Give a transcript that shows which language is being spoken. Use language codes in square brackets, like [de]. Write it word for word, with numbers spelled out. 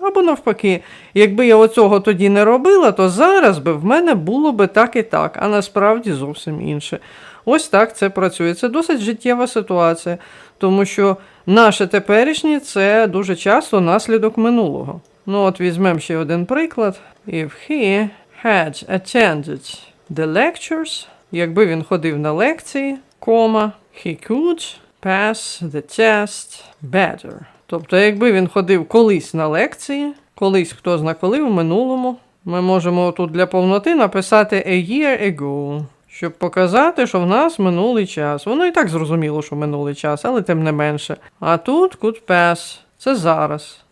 [uk] Або навпаки, якби я оцього тоді не робила, то зараз би в мене було би так і так, а насправді зовсім інше. Ось так це працює. Це досить життєва ситуація, тому що наше теперішнє – це дуже часто наслідок минулого. Ну от візьмемо ще один приклад. [en] If he had attended the lectures, [uk] якби він ходив на лекції, кома, [en] he could pass the test better. [uk] Тобто, якби він ходив колись на лекції, колись хто зна коли, в минулому, ми можемо тут для повноти написати [en] a year ago, [uk] щоб показати, що в нас минулий час. Воно і так зрозуміло, що минулий час, але тим не менше. А тут could pass – це зараз.